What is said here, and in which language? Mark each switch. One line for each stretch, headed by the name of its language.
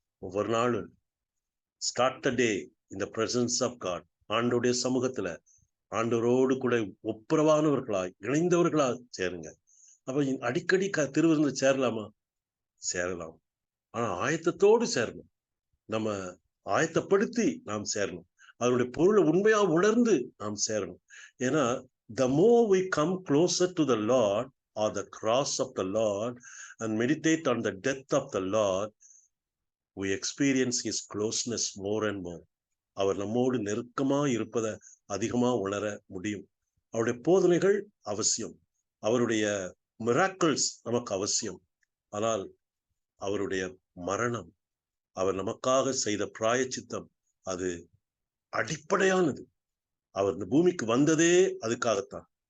Tamil: ஒவ்வொரு நாளும்
English: start the day in the presence of God,
Tamil: ஆண்டோடைய சமூகத்துல ஆண்டவரோடு கூட ஒப்புரவானவர்களாய் இணைந்தவர்களாய் சேருங்க. அப்ப அடிக்கடி திருவிருந்து சேரலாமா? சேரலாம். ஆனா ஆயத்தத்தோடு சேரணும். நம்ம ஆயத்தப்படுத்தி நாம் சேரணும். அதனுடைய பொருளை உண்மையா உணர்ந்து நாம் சேரணும். ஏன்னா
English: the more we come closer to the Lord or the cross of the Lord and meditate on the death of the Lord, we experience his closeness more and more.
Tamil: அவர் நம்மோடு நெருக்கமா இருப்பதை அதிகமா உணர முடியும். அவருடைய போதனைகள் அவசியம், அவருடைய மிராக்கிள்ஸ் நமக்கு அவசியம். ஆனால் அவருடைய மரணம், அவர் நமக்காக செய்த பிராயச்சித்தம், அது அடிப்படையானது. அவர் இந்த பூமிக்கு வந்ததே அதுக்காகத்தான்.